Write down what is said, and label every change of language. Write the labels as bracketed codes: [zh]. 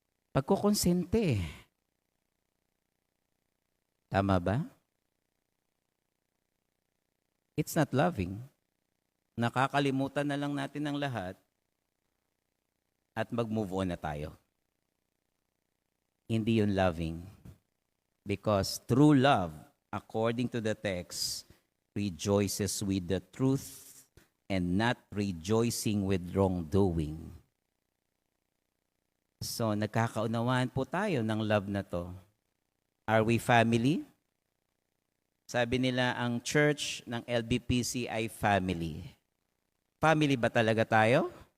[tl] Pagkukonsente. Tama ba? [en] It's not loving. [tl] Nakakalimutan na lang natin ang lahat at mag-move on na tayo. Hindi yun loving. [en] Because true love, according to the text, rejoices with the truth and not rejoicing with wrongdoing. [tl] So, nagkakaunawaan po tayo ng love na to. [en] Are we family? [tl] Sabi nila, ang church ng LBPC ay family. Family ba talaga tayo?